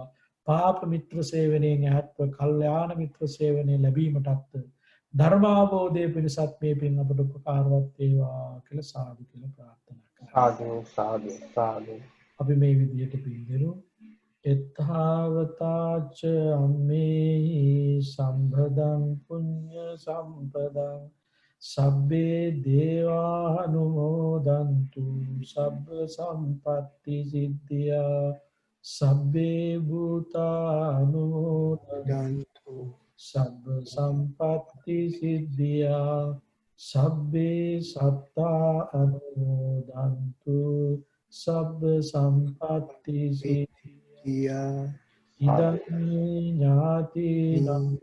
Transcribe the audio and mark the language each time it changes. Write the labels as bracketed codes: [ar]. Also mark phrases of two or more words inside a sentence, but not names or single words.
[si] පාප මිත්‍ර සේවනයෙන් ඈත්ව කල්යාණ මිත්‍ර සේවනය ලැබීමටත් ධර්ම අවබෝධයේ පිණිසත් මේ පින් අපට උපකාරවත් වේවා කියලා සාදු කියලා ප්‍රාර්ථනා කරනවා. සාදු. අපි මේ විදියට පින් දෙනු [pi] එත්තාවතාච අම්මේහි සම්පදං පුඤ්ඤ සම්පදං සබ්බේ දේවානුමෝදන්තු සබ්බ සම්පත්ති සිද්ධියා සබ්බේ භූතානුමෝදන්තු සබ්බ සම්පත්ති සිද්ධියා සබ්බේ සත්තා අනුමෝදන්තු සබ්බ සම්පත්ති සිද්ධියා ඉදං ඥාතිනං